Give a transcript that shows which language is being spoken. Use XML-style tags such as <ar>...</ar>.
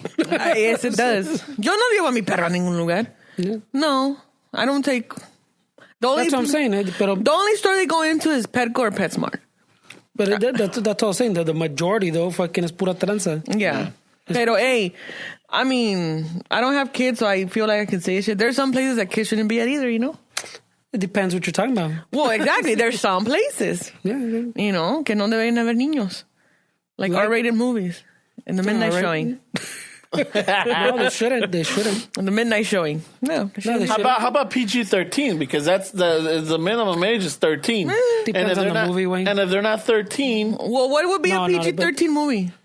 <en>yes, it does.</en> <es>Yo no llevo a mi perro a ningún lugar.</es> <en>Yeah. No, I don't take... That's what I'm saying. But the only store they go into is Petco or PetSmart. But that's what I'm saying. The majority, though, fucking is</en> <es>pura tranza.</es> <en>Yeah. Pero, hey, I mean, I don't have kids, so I feel like I can say shit. There's some places that kids shouldn't be at either, you know? It depends what you're talking about. Well, exactly. There's some places, Yeah. you know,</en> <es>que no deben haber niños.</es> <en>Like R-rated movies. In the midnight showing. No, they shouldn't. In the midnight showing. No, they shouldn't. How about PG-13? Because that's the minimum age is 13. Depends on the movie, Wayne. And if they're not 13, Well, what would be a PG-13 movie?</en>